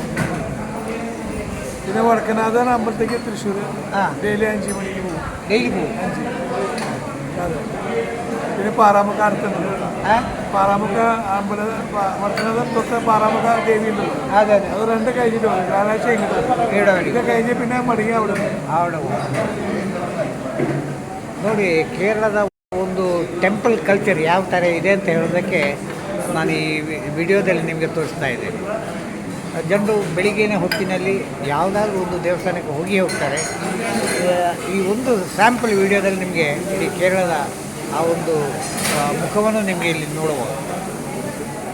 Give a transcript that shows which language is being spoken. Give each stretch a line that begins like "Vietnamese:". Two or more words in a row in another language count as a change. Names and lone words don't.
Malayalam: പിന്നെ വടക്കനാഥൻ അമ്പലത്തേക്ക് തൃശ്ശൂർ ഡെയിലി 5 മണിക്ക് പോകും. ഡെയിലി പോകും 5. അതെ. പിന്നെ പാറാമുക്ക അടുത്തുണ്ട്. പാറാമുക്ക അമ്പലം വടക്കനാഥൻ തൊട്ട് പാറാമുക്ക ദേവി ഉണ്ടല്ലോ. അതെ. അത് 2 കഴിഞ്ഞിട്ട് പോകും. വ്യാഴാഴ്ച ഇങ്ങോട്ട് ഇത് കഴിഞ്ഞ് പിന്നെ ಮಡಗಿ അവിടെ
Kannada: ನೋಡಿ. ಕೇರಳದ ಒಂದು ಟೆಂಪಲ್ ಕಲ್ಚರ್ ಯಾವ ಥರ ಇದೆ ಅಂತ ಹೇಳೋದಕ್ಕೆ ನಾನು ಈ ವಿಡಿಯೋದಲ್ಲಿ ನಿಮಗೆ ತೋರಿಸ್ತಾ ಇದ್ದೇನೆ. ಜನರು ಬೆಳಿಗ್ಗೆನೇ ಹೊತ್ತಿನಲ್ಲಿ ಯಾವುದಾದ್ರೂ ಒಂದು ದೇವಸ್ಥಾನಕ್ಕೆ ಹೋಗ್ತಾರೆ. ಈ ಒಂದು ಸ್ಯಾಂಪಲ್ ವಿಡಿಯೋದಲ್ಲಿ ನಿಮಗೆ ಇಡೀ ಕೇರಳದ ಆ ಒಂದು ಮುಖವನ್ನು ನಿಮಗೆ ಇಲ್ಲಿ ನೋಡಬಹುದು.